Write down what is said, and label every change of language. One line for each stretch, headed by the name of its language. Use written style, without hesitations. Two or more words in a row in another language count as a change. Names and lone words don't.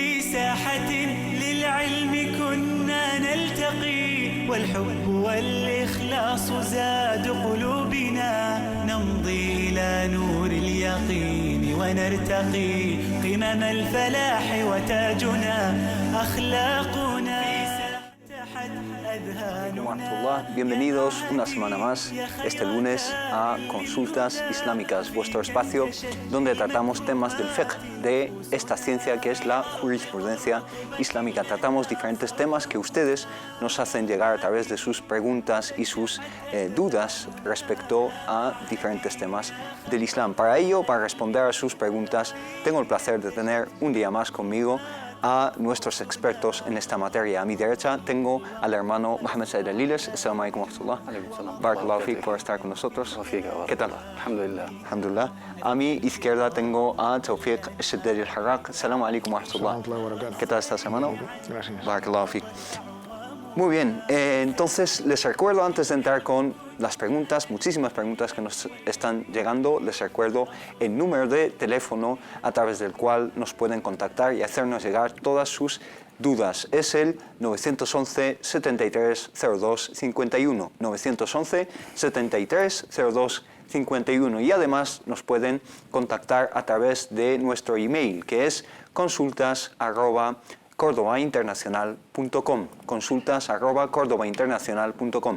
Arabic: ساحة للعلم كنا نلتقي والحب والإخلاص زاد قلوبنا نمضي إلى نور اليقين ونرتقي قمم الفلاح وتاجنا أخلاقنا.
Spanish: Bienvenidos una semana más, este lunes, a Consultas Islámicas, vuestro espacio donde tratamos temas del fiqh, de esta ciencia que es la jurisprudencia islámica. Tratamos diferentes temas que ustedes nos hacen llegar a través de sus preguntas y sus dudas respecto a diferentes temas del Islam. Para ello, para responder a sus preguntas, tengo el placer de tener un día más conmigo a nuestros expertos en esta materia. A mi derecha tengo al hermano Mohamed Said Aliles.
Arabic: السلام عليكم ورحمة الله. بارك الله فيك
Spanish: por estar con nosotros. ¿Qué tal?
Arabic: Alhamdulillah. Alhamdulillah.
Spanish: A mi izquierda tengo a Tawfiq Sheddadi al-Harraq.
Arabic: السلام عليكم ورحمة الله.
Spanish: ¿Qué tal estás, hermano? Gracias.
Arabic: بارك الله فيك.
Spanish: Muy bien, entonces les recuerdo antes de entrar con las preguntas, muchísimas preguntas que nos están llegando, les recuerdo el número de teléfono a través del cual nos pueden contactar y hacernos llegar todas sus dudas. Es el 911 73 02 51, 911 73 02 51, y además nos pueden contactar a través de nuestro email, que es consultas@cordobainternacional.com, consultas@cordobainternacional.com.